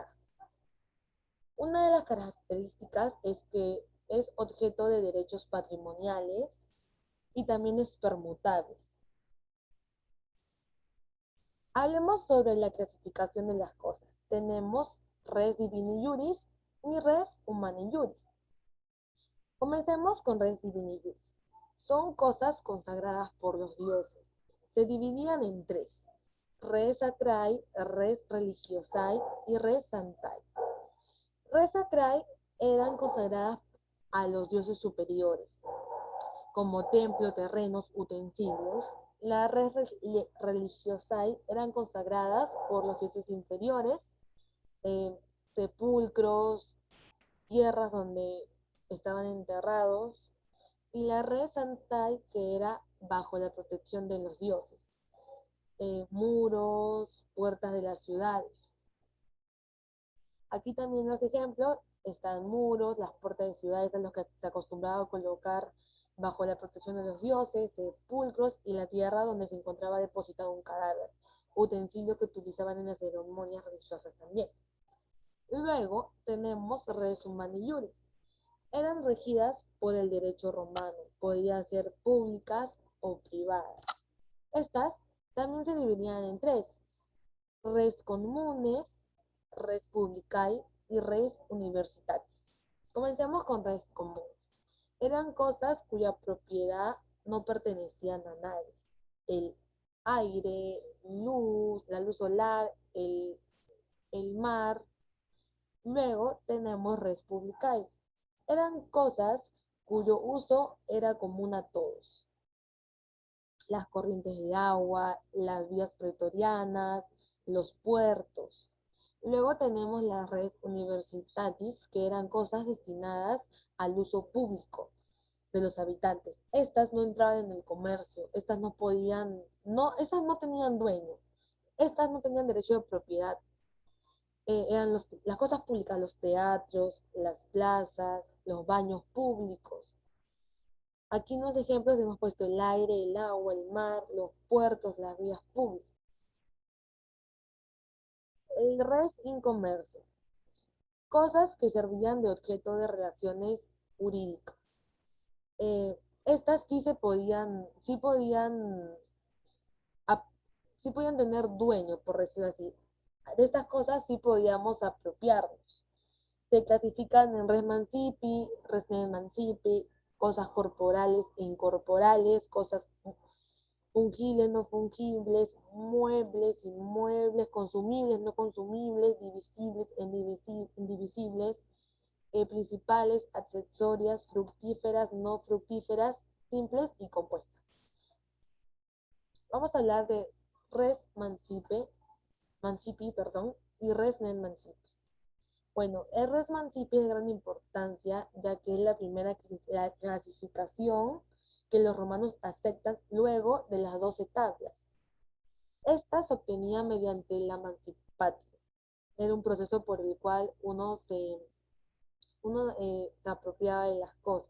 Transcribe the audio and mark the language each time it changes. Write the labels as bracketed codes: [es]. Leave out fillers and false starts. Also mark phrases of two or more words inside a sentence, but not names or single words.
[es] Una de las características es que es objeto de derechos patrimoniales y también es permutable. Hablemos sobre la clasificación de las cosas. [la] Tenemos res divini juris y res humani juris. [es] Comencemos con [la] res divini juris. [es] Son cosas consagradas por los dioses. Se dividían en tres: [la] res sacrae, res religiosae y res sanctae. Res sacrae [es] eran consagradas a los dioses superiores, como templo, terrenos, utensilios. Las [la] res religiosae [es] eran consagradas por los dioses inferiores, eh, sepulcros, tierras donde estaban enterrados, y la [la] res sanctae, [es] que era bajo la protección de los dioses, muros, puertas de las ciudades. Aquí también los ejemplos están muros, las puertas de ciudades en los que se acostumbraba a colocar bajo la protección de los dioses, sepulcros y la tierra donde se encontraba depositado un cadáver, utensilio que utilizaban en las ceremonias religiosas también. Luego tenemos [la] res humani juris. [es] Eran regidas por el derecho romano, podían ser públicas o privadas. Estas también se dividían en tres: [la] res communes, res publicae y res universitatis. [es] Comencemos con [la] res comunes. [es] Eran cosas cuya propiedad no pertenecían a nadie. El aire, luz, la luz solar, el mar. Luego tenemos [la] res publicae. [es] Eran cosas cuyo uso era común a todos: las corrientes de agua, las vías pretorianas, los puertos. Luego tenemos las [la] res universitatis, [es] que eran cosas destinadas al uso público de los habitantes. Estas no entraban en el comercio, estas no tenían dueño, estas no tenían derecho de propiedad. Eran las cosas públicas, los teatros, las plazas, los baños públicos. Aquí en los ejemplos hemos puesto el aire, el agua, el mar, los puertos, las vías públicas. [la] El res in commercio. [es] Cosas que servían de objeto de relaciones jurídicas. Estas ap- sí podían tener dueño, por decirlo así. De estas cosas sí podíamos apropiarnos. Se clasifican en [la] res mancipi, res non mancipi, [es] cosas corporales e incorporales, cosas fungibles, no fungibles, muebles, inmuebles, consumibles, no consumibles, divisibles, indivisibles, principales, accesorias, fructíferas, no fructíferas, simples y compuestas. Vamos a hablar de [la] res mancipi, [es] y [la] res non mancipi. [es] Bueno, el [la] res mancipi [es] es de gran importancia, ya que es la primera clasificación que los romanos aceptan luego de las 12 tablas. Esta se obtenía mediante la mancipatio. Era un proceso por el cual se apropiaba de las cosas.